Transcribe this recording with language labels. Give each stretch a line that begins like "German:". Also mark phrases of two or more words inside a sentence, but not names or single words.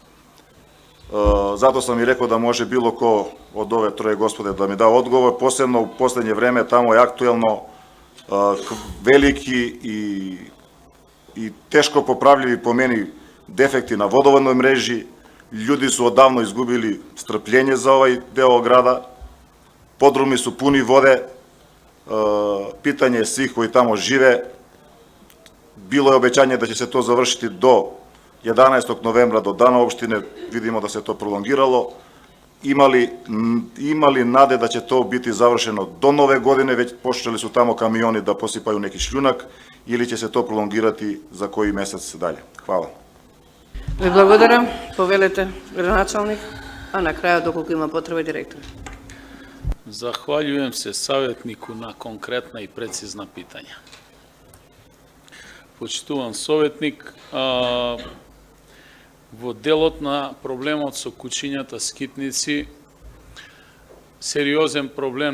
Serbian: Zato sam i rekao da može bilo ko od ove troje gospode da mi da odgovor, posebno u poslednje vreme tamo je aktuelno veliki i teško popravljivi po meni defekti na vodovodnoj mreži, ljudi su odavno izgubili strpljenje za ovaj deo grada, podrumi su puni vode, pitanje je svih koji tamo žive, bilo je obećanje da će se to završiti do 11. novembra, do dana opštine, vidimo da se to prolongiralo, imali nade da će to biti završeno do nove godine, već počeli su tamo kamioni da posipaju neki šljunak, ili će se to prolongirati za koji mesec dalje. Hvala.
Macedonian: Ви благодарам. Повелете, градоначалник, а на крајот, доколку има потреба, директор.
Serbian: Захвалjujem се советнику на конкретна и прецизна питања.
Macedonian: Почитуван советник, во делот на проблемот со кучињата скитници, сериозен проблем